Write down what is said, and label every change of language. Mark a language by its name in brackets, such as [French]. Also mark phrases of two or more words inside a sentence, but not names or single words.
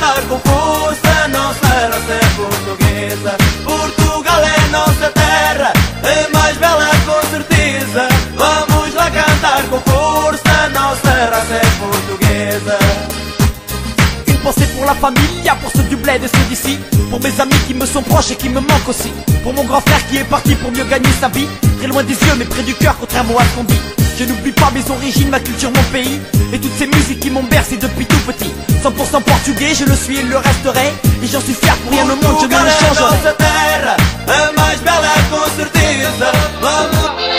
[Portuguese] com força, não será ser portuguesa. Portugal é nossa terra, é mais bela com certeza. Vamos lá cantar com força, não será ser portuguesa. [French] Une pensée pour la famille, pour ceux du bled et ceux d'ici, pour mes amis qui me sont proches et qui me manquent aussi, pour mon grand frère qui est parti pour mieux gagner sa vie, très loin des yeux mais près du cœur contrairement à ce qu'on dit. Je n'oublie pas mes origines, ma culture, mon pays, et toutes ces musiques qui m'ont bercé depuis tout petit. 100% portugais, je le suis et le resterai, et j'en suis fier, pour rien au monde je ne le changerai. [Portuguese] Nossa terra, a mais bela com certeza. Vamos.